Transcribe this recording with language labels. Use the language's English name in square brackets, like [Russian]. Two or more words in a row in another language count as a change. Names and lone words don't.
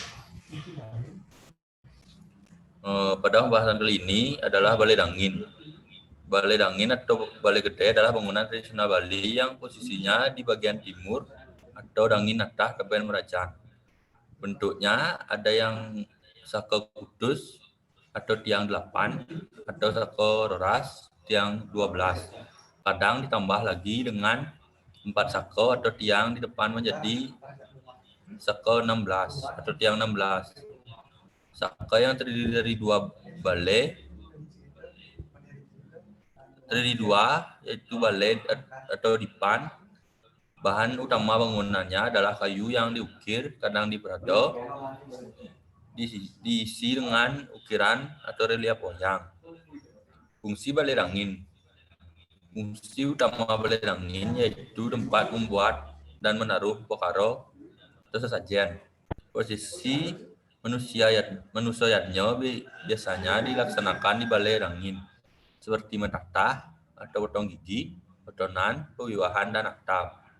[Indonesian] Pada pembahasan kali ini adalah Balai Dangin. Balai Dangin atau Balai Gede adalah bangunan tradisional Bali yang posisinya di bagian timur atau [Balinese] Dangin Natah Teben Merajan. [Indonesian] Bentuknya ada yang [Balinese] saka kudus [Indonesian] atau tiang 8 atau [Balinese] saka roras [Indonesian] tiang 12. Kadang ditambah lagi dengan 4 saka atau tiang di depan menjadi saka 16 atau tiang 16. Saka yang terdiri dari 2 balai yaitu balai atau dipan. Bahan utama bangunannya adalah kayu yang diukir, kadang diperado, diisi dengan ukiran atau relief wayang. Fungsi balai dangin. Fungsi utama balai dangin yaitu tempat membuat dan menaruh perkara atau sesajen. Posisi manusianya biasanya dilaksanakan di balai dangin, seperti menatah atau potong gigi, potongan, pewiwahan, dan atap.